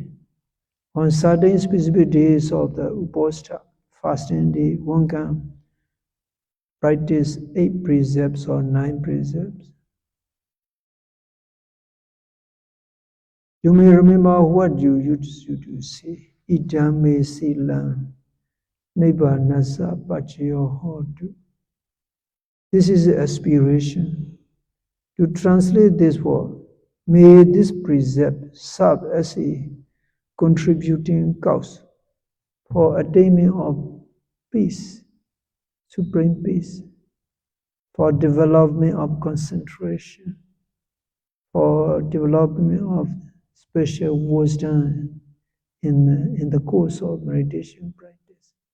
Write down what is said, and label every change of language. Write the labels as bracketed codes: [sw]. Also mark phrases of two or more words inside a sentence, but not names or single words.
[en] On certain specific days of the Uposatha, fasting day, one can practice 8 precepts or 9 precepts. You may remember what you used to say. [pi] Idame silam nasa pachayo hodu. [en] This is aspiration. To translate this word, may this precept serve as a contributing cause for attainment of peace, supreme peace, for development of concentration, for development of special wisdom in the course of meditation practice.